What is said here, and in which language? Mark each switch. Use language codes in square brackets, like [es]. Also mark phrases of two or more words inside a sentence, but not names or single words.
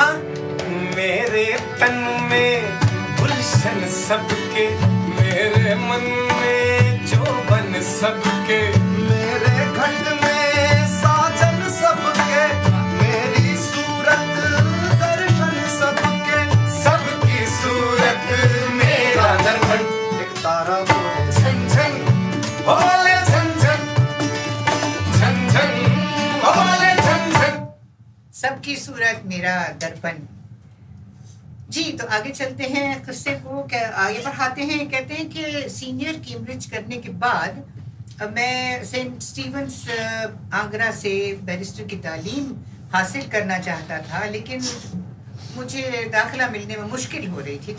[hi] मेरे तन में गुलशन सबके, मेरे मन में जोबन सबके, मेरे घट में साजन सबके, मेरी सूरत दर्शन सबके, सबकी सूरत मेरा दर्पण। एक तारा बोले झन झन बोले झन झन, झन झन बोले झन झन। सबकी सूरत मेरा दर्पण। जी, तो आगे चलते हैं, किस्से को आगे बढ़ाते हैं। कहते हैं कि सीनियर कैम्ब्रिज करने के बाद मैं सेंट स्टीवंस आगरा से बैरिस्टर की तालीम हासिल करना चाहता था, लेकिन मुझे दाखिला मिलने में मुश्किल हो रही थी।